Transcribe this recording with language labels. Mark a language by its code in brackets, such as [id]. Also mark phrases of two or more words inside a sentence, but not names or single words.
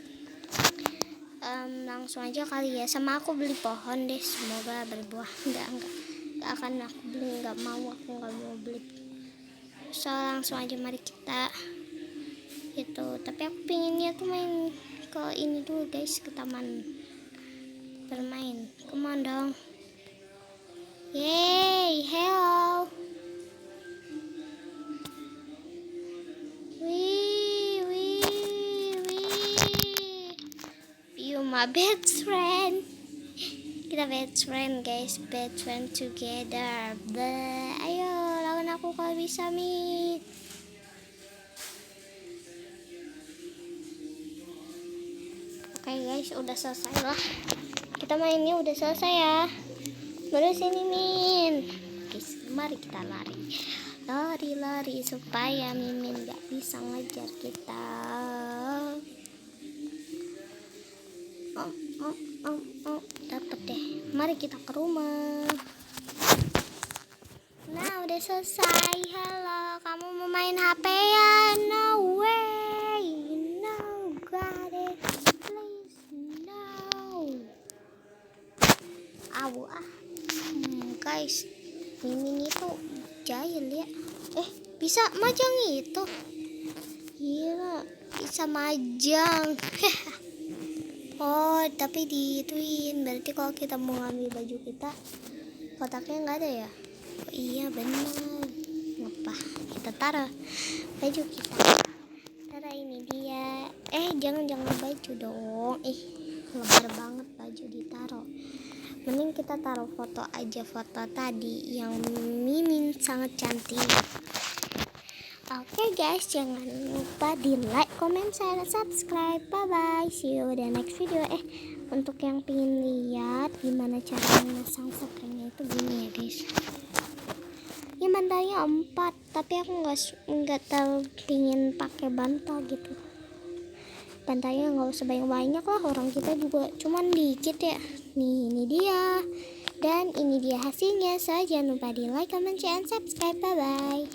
[id] Langsung aja kali ya, sama aku beli pohon deh, semoga berbuah. Enggak akan aku beli, aku nggak mau beli. So, langsung aja mari kita itu. Tapi aku pinginnya tuh main ke ini dulu guys, ke taman bermain. [en] Come on dong. Yay, hello. You my best friend. [id] Kita [en] best friend [id] guys, [en] best friend together. [id] Ayo lawan aku kalau bisa Mi. Oke guys, udah selesai lah. Kita mainnya udah selesai ya. Baru sini Min. Guys, mari kita lari. Lari-lari supaya Mimin gak bisa ngejar kita. Dapet deh. Mari kita ke rumah. Nah, udah selesai. Halo, kamu mau main HP ya? [en] No way. No, got it. Please, no. [id] Guys, Mimin itu jahil ya. Bisa majang itu. Gila, bisa majang. Oh, tapi diituin. Berarti kalau kita mau ngambil baju kita, kotaknya nggak ada ya? Oh, iya benar. Ngapa? Kita taruh baju kita. Taruh ini dia. Jangan baju dong. Lebar banget baju ditaruh. Mending kita taruh foto aja, foto tadi yang Mimin sangat cantik. Oke guys, jangan lupa di [en] like, comment, share, subscribe. Bye bye, see you the next video. [id] Untuk yang pengen lihat gimana cara memasang springnya itu gini ya guys. Ini bantalnya 4, tapi aku nggak tahu pingin pakai bantal gitu. Bantalnya nggak usah banyak lah, orang kita juga cuman dikit ya. Nih, ini dia. Dan ini dia hasilnya. So, jangan lupa di [en] like, comment, share, subscribe. Bye bye.